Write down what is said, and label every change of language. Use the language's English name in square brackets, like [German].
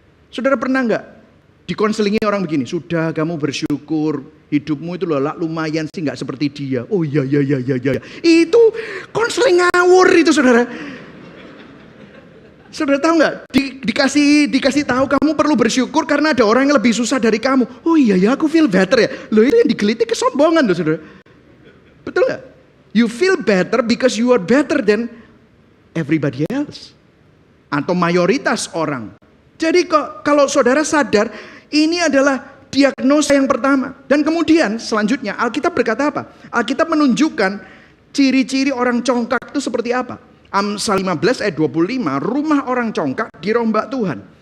[Indonesian] Saudara pernah nggak dikonselingi orang begini? Sudah kamu bersyukur, hidupmu itu loh lumayan sih, nggak seperti dia. Oh iya. Itu konseling ngawur itu saudara. Saudara tahu nggak? Dikasih tahu kamu perlu bersyukur karena ada orang yang lebih susah dari kamu. Oh iya ya, aku [English] feel better [Indonesian] ya. Loh itu yang digelitik kesombongan loh saudara. Betul nggak? [English] You feel better because you are better than everybody else. [Indonesian] Atau mayoritas orang. Jadi kalau saudara sadar, ini adalah diagnosa yang pertama. Dan kemudian selanjutnya Alkitab berkata apa? Alkitab menunjukkan ciri-ciri orang congkak itu seperti apa. Amsal 15 ayat 25, rumah orang congkak dirombak Tuhan.